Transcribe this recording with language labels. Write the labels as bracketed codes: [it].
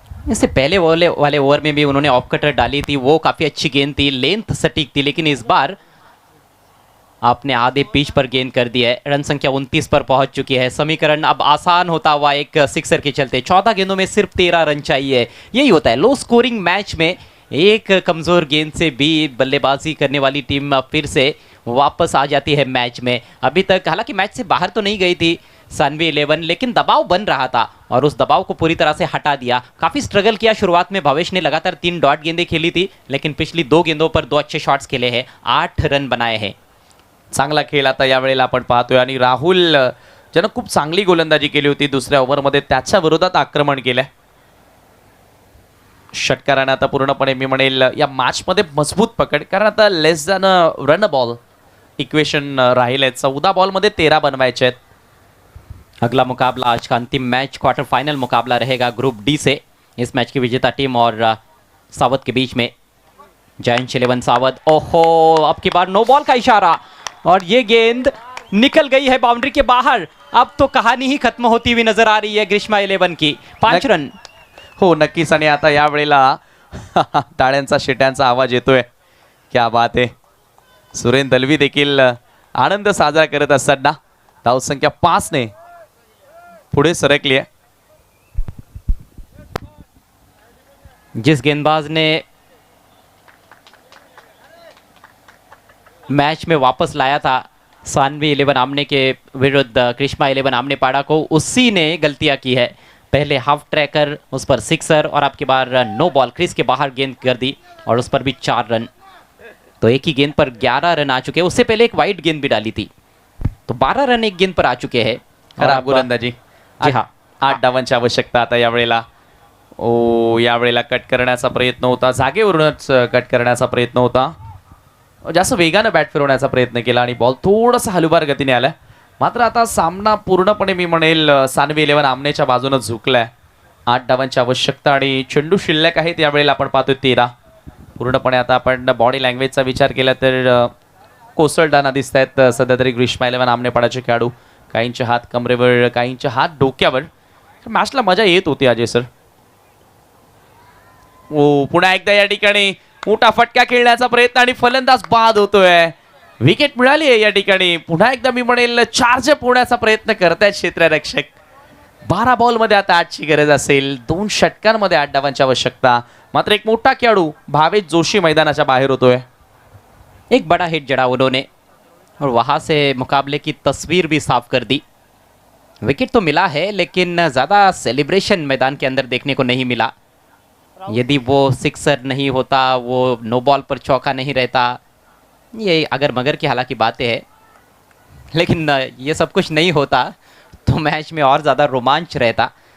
[hi] इससे पहले वाले ओवर में भी उन्होंने ऑफ कटर डाली थी, वो काफी अच्छी गेंद थी, लेंथ सटीक थी. लेकिन इस बार आपने आधे पिच पर गेंद कर दिया है. रन संख्या 29 पर पहुंच चुकी है. समीकरण अब आसान होता हुआ एक सिक्सर के चलते. 14 गेंदों में सिर्फ 13 रन चाहिए. यही होता है लो स्कोरिंग मैच में. एक कमजोर गेंद से भी बल्लेबाजी करने वाली टीम फिर से वापस आ जाती है मैच में. अभी तक हालांकि मैच से बाहर तो नहीं गई थी सानवी 11, लेकिन दबाव बन रहा था और उस दबाव को पूरी तरह से हटा दिया. काफी स्ट्रगल किया शुरुआत में. भावेश ने लगातार 3 डॉट गेंदें खेली थी, लेकिन पिछली 2 गेंदों पर 2 अच्छे शॉट्स खेले हैं. 8 रन बनाए हैं. [mr] चांगला खेळ आता यावेळेला आपण पाहतोय. आणि राहुल ज्यानं खूप चांगली गोलंदाजी केली होती दुसऱ्या ओव्हरमध्ये, त्याच्या विरोधात आक्रमण केलंय. षटकाराने आता पूर्णपणे मी म्हणेल या मॅचमध्ये मजबूत पकड, कारण आता [en] less than run ball equation [mr] राहिले. 14 बॉलमध्ये 13 बनवायचे आहेत. [hi] अगला मुकाबला आज का अंतिम मैच क्वार्टर फाइनल मुकाबला रहेगा ग्रुप डी से. इस मैच की विजेता टीम और सावध के बीच में. जायंट्स 11 सावध. ओहो, अब की बार नो बॉल का इशारा और ये गेंद निकल गई है बाउंड्री के बाहर. अब तो कहानी ही खत्म होती हुई नजर आ रही है ग्रीष्मा 11 की. 5 रन. [mr] हो नक्कीच. आणि आता यावेळेला टाळ्यांचा शिट्यांचा आवाज येतोय. क्या बात आहे. सुरेन दलवी देखील आनंद साजरा करत असताना धावसंख्या 5 ने पुढे सरकली आहे. [hi] जिस गेंदबाज ने मैच में वापस लाया था सानवी 11 आमने के विरुद्ध ग्रीष्मा 11 आमने पाड़ा को, उसी ने गलतियां की है. पहले हाफ ट्रैकर, उस पर सिक्सर और आपकी बार नो बॉल क्रीज के बाहर गेंद कर दी और उस पर भी 4 रन. तो एक ही गेंद पर 11 रन आ चुके हैं. उससे पहले एक वाइड गेंद भी डाली थी, तो 12 रन एक गेंद पर आ चुके हैं. खराब गोलंदाजी. जी हाँ, [mr] 8 धावांची आवश्यकता आता यावेळेला. ओ, यावेळेला कट करण्याचा प्रयत्न होता, जागेवरूनच कट करण्याचा प्रयत्न होता. जास्त वेगानं बॅट फिरवण्याचा प्रयत्न केला आणि बॉल थोडासा हलुबार गतीने आला. मात्र आता सामना पूर्णपणे मी म्हणेल सानवी 11 आमनेच्या बाजूने झुकलाय. 8 धावांची आवश्यकता आणि चेंडू शिल्लक आहेत यावेळेला आपण पाहतोय 13. पूर्णपणे आता आपण बॉडी लँग्वेजचा विचार केला तर कोसळताना दिसत आहेत सध्या तरी ग्रीष्मा 11 आमनेपाडाचे खेळाडू. काहींचे हात कमरेवर, काहींचे हात डोक्यावर. मॅचला मजा येत होती अजय सर. ओ, पुन्हा एकदा या ठिकाणी मोठा फटका खेळण्याचा प्रयत्न आणि फलंदाज बाद होतोय. विकेट मिळाली आहे या ठिकाणी. पुन्हा एकदा मी म्हणेल चार्ज पोहण्याचा प्रयत्न करतायत क्षेत्ररक्षक. 12 बॉलमध्ये आता 8ची गरज असेल. 2 षटकांमध्ये 8 धावांची आवश्यकता. मात्र एक मोठा खेळाडू भावेश जोशी मैदानाच्या बाहेर होतोय. [hi] एक बड़ा हिट जड़ा उन्होंने और वहाँ से मुकाबले की तस्वीर भी साफ कर दी. विकेट तो मिला है, लेकिन ज़्यादा सेलिब्रेशन मैदान के अंदर देखने को नहीं मिला. यदि वो सिक्सर नहीं होता, वो नो बॉल पर चौका नहीं रहता, ये अगर मगर की हालांकि बातें हैं, लेकिन ये सब कुछ नहीं होता तो मैच में और ज़्यादा रोमांच रहता.